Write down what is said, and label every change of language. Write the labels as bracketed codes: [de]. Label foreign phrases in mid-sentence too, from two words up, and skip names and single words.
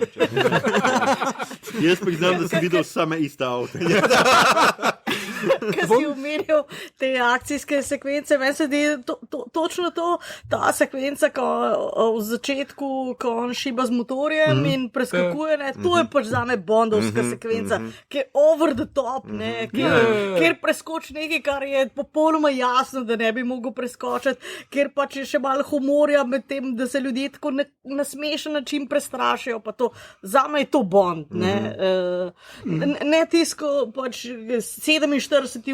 [sl] Jaz priznam, da sem videl same iste avto. Ko si umenil te akcijske sekvence, meni se di točno to, ta sekvenca, ko v začetku, ko on šiba z motorjem in preskakuje, to je pač zame bondovska sekvenca, ki je [en] over the top, [sl] kjer preskoči nekaj, kar je popolnoma jasno, da ne bi mogel preskočiti, kjer pač je še malo humorja med tem, da se ljudje tako na smešen način prestrašijo, pa to, zame je to Bond, ne tisko pač 47.